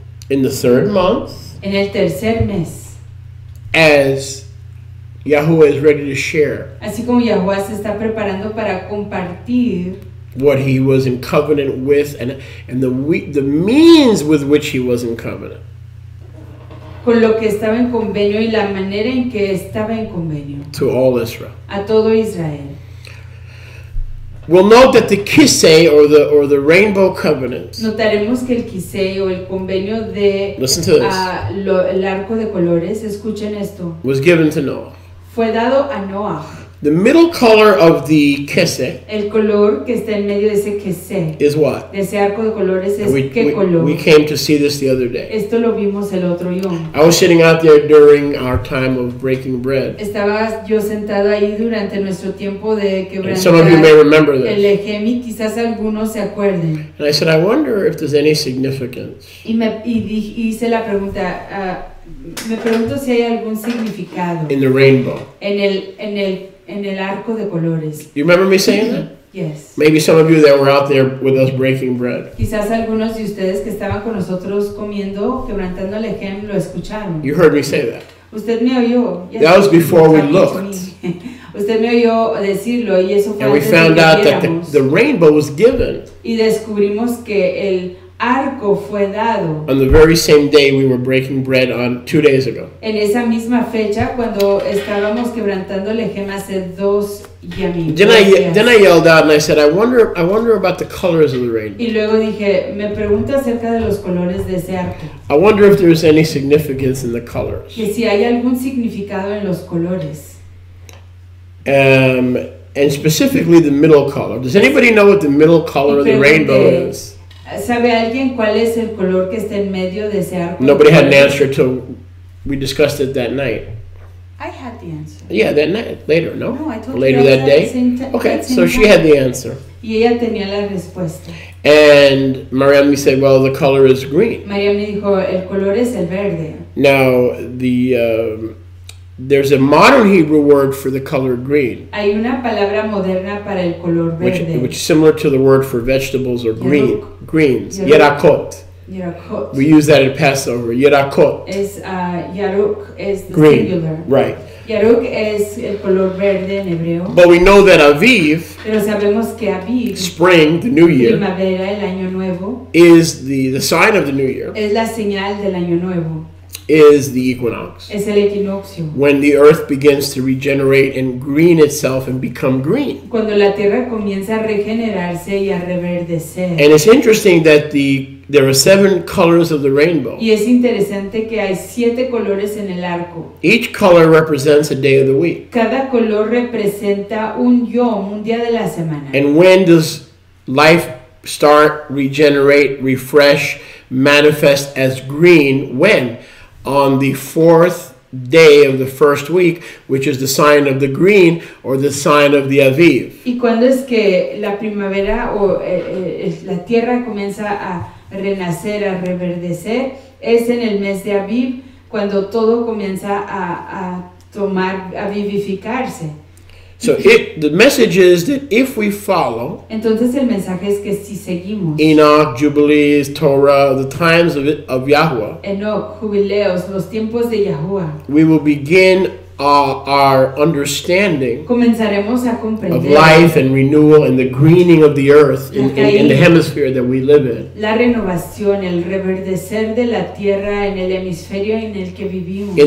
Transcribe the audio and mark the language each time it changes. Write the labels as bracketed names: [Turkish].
[English] In the 3rd month. [Spanish] En el tercer mes. [English] As Yahuwah is ready to share. [Spanish] Así como Yahuwah se está preparando para compartir [English] what he was in covenant with and the means with which he was in covenant. [Spanish] Con lo que estaba en convenio y la manera en que estaba en convenio. [English] To all Israel. [Spanish] A todo Israel. [English] We'll note that the Kesay or the rainbow covenant. [Spanish] Notaremos que el Kesay o el convenio de el arco de colores, escuchen esto. [English] Was given to Noah. [Spanish] Fue dado a Noah. [English] The middle color of the Kesay. [Spanish] El color que está en medio de ese Kesay. [English] Is what? [Spanish] De ese arco de colores es qué color. [English] We came to see this the other day. [Spanish] Esto lo vimos el otro yom. [English] I was sitting out there during our time of breaking bread. [Spanish] Estaba yo sentado ahí durante nuestro tiempo de quebrantar. [English] Some of you may remember this. [Spanish] El lejem y quizás algunos se acuerden. [English] And I said, I wonder if there's any significance. [Spanish] Y hice la pregunta, me pregunto si hay algún significado. [English] In the rainbow. [Spanish] En el arco de colores. [English] You remember me saying that? Yes. Maybe some of you that were out there with us breaking bread. [Spanish] Quizás algunos de ustedes que estaban con nosotros comiendo, quebrantando el lejem, lo escucharon. [English] You heard me say that. [Spanish] Usted me oyó. [English] That was before we looked. [Spanish] Usted me oyó decirlo y eso fue [English] and we found out that the rainbow was given. [Spanish] Y descubrimos que el arco fue dado. [English] On the very same day we were breaking bread on 2 days ago. [Spanish] En esa misma fecha cuando estábamos quebrantando el lejem hace 2 yamim. [English] Then I yelled out and I said, I wonder about the colors of the rainbow. [Spanish] Y luego dije, me pregunto acerca de los colores de ese arco. [English] I wonder if there's any significance in the colors. [Spanish] Que si hay algún significado en los colores. [English] And specifically the middle color. Does anybody know what the middle color of the rainbow is? [Spanish] ¿Sabe alguien cuál es el color que está en medio de ese arco? [English] Nobody had an answer till we discussed it that night. I had the answer. Yeah, that night. Later, no? No, I told later you that day? Okay, so she had the answer. [Spanish] Y ella tenía la respuesta. [English] And Mariam said, well, the color is green. [Spanish] Mariam me dijo, el color es el verde. [English] Now, there's a modern Hebrew word for the color green. [Spanish] Hay una palabra moderna para el color verde. [English] Which is similar to the word for vegetables or greens. [Hebrew] Yerakot. [English] Yerakot. We use that at Passover. Yerakot. [Spanish] Es yaruk es the [English] green. Singular. Right. [Spanish] Yaruk es el color verde en hebreo. [English] But we know that Aviv, [Spanish] pero sabemos que Aviv, [English] spring, the new year, [Spanish] primavera, el año nuevo, [English] is the sign of the new year. [Spanish] Es la señal del año nuevo. [English] is the equinox. [Spanish] Es el equinoccio. [English] When the earth begins to regenerate and green itself and become green. [Spanish] Cuando la tierra comienza a regenerarse y a reverdecer. [English] And it's interesting that there are 7 colors of the rainbow. [Spanish] Y es interesante que hay 7 colores en el arco. [English] Each color represents a day of the week. [Spanish] Cada color representa un yom, un día de la semana. [English] And when does life start, regenerate, refresh, manifest as green? When? On the 4th day of the first week, which is the sign of the green or the sign of the Aviv. [Spanish] ¿Y cuándo es que la primavera o la tierra comienza a renacer, a reverdecer? Es en el mes de Aviv, cuando todo comienza a vivificarse. [English] So the message is that if we follow [Spanish] Entonces el mensaje es que si seguimos [English] Enoch, Jubilees, Torah, the times of Yahuwah, [Spanish] Enoch, jubileos, los tiempos de Yahuwah, [English] we will begin our understanding [Spanish] comenzaremos a comprender [English] of life and renewal and the greening of the earth in the hemisphere that we live in. [Spanish] La renovación, el reverdecer de la tierra en el hemisferio en el que vivimos.